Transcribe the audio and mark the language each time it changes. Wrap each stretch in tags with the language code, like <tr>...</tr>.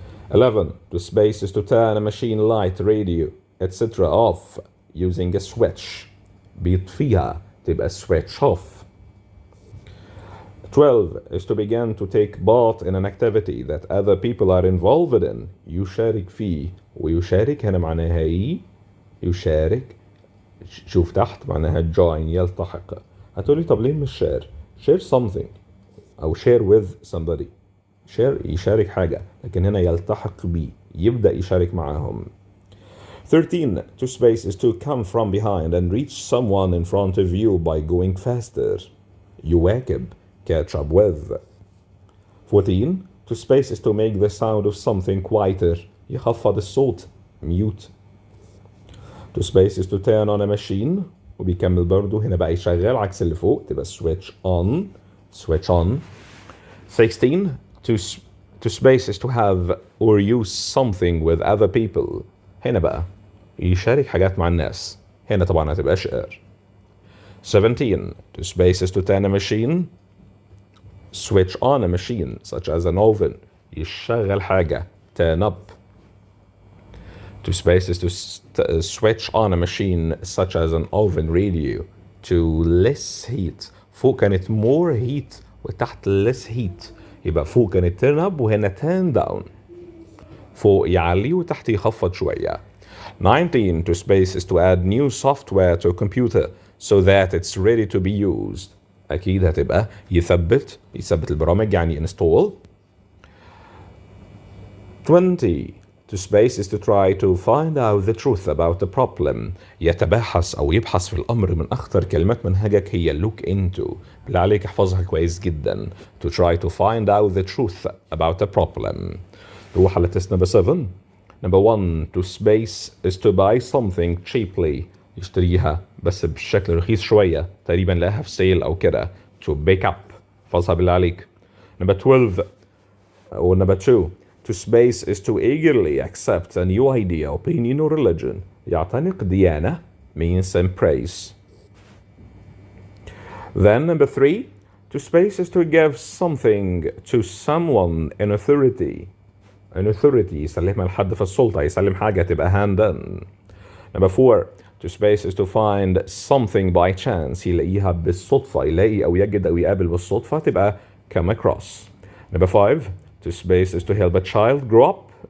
<en>11. To space is to turn a machine, light, radio, etc. off using a switch.</en> <ar>بيطفيها تبقى</ar> <en>switch off. 12 is to begin to take part in an activity that other people are involved in.</en> <ar>يشارك فيه ويشارك هنا معناها يشارك. شوف تحت معناها join يلتحق. هتقولي طب ليه مش share something أو</ar> <en>share with somebody.</en> <ar>share يشارك حاجة لكن هنا يلتحق بيه يبدأ يشارك معاهم.</ar> <en>13. To space is to come from behind and reach someone in front of you by going faster. يواكب catch up with. 14. To space is to make the sound of something quieter.</en> <ar>يخفض الصوت mute.</ar> <en>To space is to turn on a machine</en> <ar>وبيكمل برضو هنا بقى يشغل عكس اللي فوق تبقى</ar> <en>switch on. 16. To space is to have or use something with other people.</en> <ar>هنا بقى يشارك حاجات مع الناس. هنا طبعا هتبقى share.</ar> <en>17. To space is to turn a machine. Switch on a machine such as an oven.</en> <ar>يشغل حاجة</ar> <en>turn up. To space is to switch on a machine such as an oven radio to less heat.</en> <ar>فوق كانت more heat وتحت less heat. يبقى فوق كانت turn up وهنا turn down. فوق يعلي وتحت يخفض شوية. 19.</ar> <en>To space is to add new software to a computer so that it's ready to be used.</en> <ar>أكيد هتبقى يثبت البرامج يعني install.</ar> <en>20. To space is to try to find out the truth about the problem.</en> <ar>يتبحث أو يبحث في الأمر. من أخطر كلمات منهجك هي look into. بالله عليك احفظها كويس جدا.</ar> <en>To try to find out the truth about the problem.</en> <ar>نروح على</ar> <en>test number 7. Number 1. To space is to buy something cheaply.</en> <ar>يشتريها بس بشكل رخيص شوية تقريبا لها في سيل أو كده.</ar> <en>To pick up. احفظها بالله عليك. Number 12 or number 2. To space is to eagerly accept a new idea, opinion or religion.</en> <ar>يعتنق ديانة means embrace.</ar> <en>Then number 3. To space is to give something to someone in authority. In authority</en> <ar>يسلمها لحد في السلطة. يسلم حاجة تبقى hand in.</ar> <en>Number 4. To space is to find something by chance.</en> <ar>يلاقيها بالصدفة. يلاقي أو يجد أو يقابل بالصدفة تبقى come across.</ar> <en>Number 5. To space is to help a child grow up.</en>